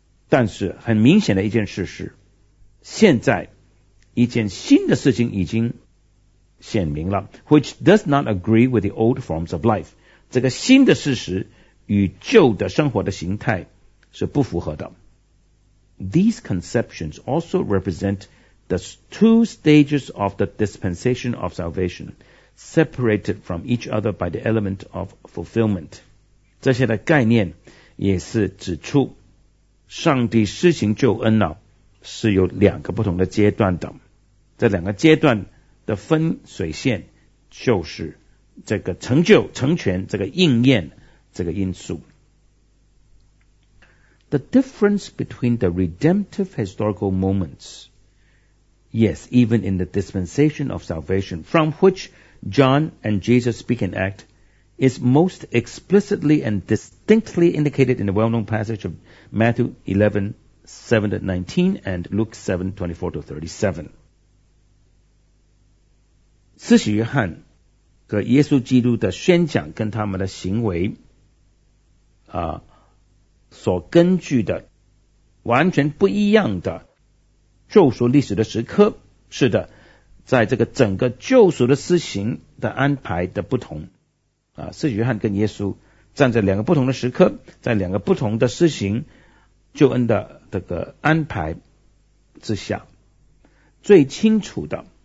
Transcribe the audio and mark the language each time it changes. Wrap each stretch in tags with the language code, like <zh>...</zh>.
<zh>但是很明显的一件事是，现在一件新的事情已经显明了</zh> <en>，which does not agree with the old forms of life.</en> <zh>这个新的事实与旧的生活的形态是不符合的。</zh> <en>These conceptions also represent the two stages of the dispensation of salvation, separated from each other by the element of fulfillment.</en> <zh>这些的概念也是指出上帝施行救恩呢是有两个不同的阶段的，这两个阶段的分水线就是这个成就成全这个应验这个因素。</zh> <en>The difference between the redemptive historical moments, yes, even in the dispensation of salvation, from which John and Jesus speak and act, is most explicitly and distinctly indicated in the well-known passage of Matthew 11:7-19 and Luke 7:24-37.</en> <zh>司洗约翰和耶稣基督的宣讲跟他们的行为啊所根据的完全不一样的救赎历史的时刻，是的，在这个整个救赎的施行的安排的不同啊，司洗约翰跟耶稣站在两个不同的时刻，在两个不同的施行救恩的这个安排之下，最清楚的</zh>